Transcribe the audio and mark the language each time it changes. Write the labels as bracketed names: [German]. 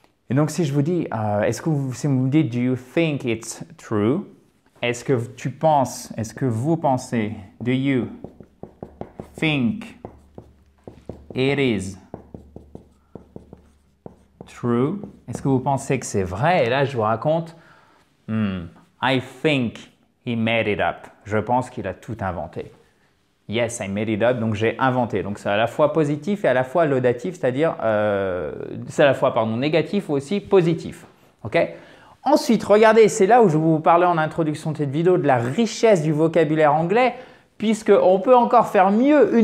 [French] Et donc, si je vous dis, si vous me dites, [English] do you think it's true? [French] Est-ce que tu penses, est-ce que vous pensez, [English] do you think it is true? [French] Est-ce que vous pensez que c'est vrai? Et là, je vous raconte, [English] I think he made it up. [French] Je pense qu'il a tout inventé. [English] Yes, I made it up, [French] donc j'ai inventé. Donc c'est à la fois positif et à la fois laudatif, c'est-à-dire c'est à la fois négatif ou aussi positif. Ok? Ensuite, regardez, c'est là où je vous parlais en introduction de cette vidéo de la richesse du vocabulaire anglais, puisqu'on peut encore faire mieux.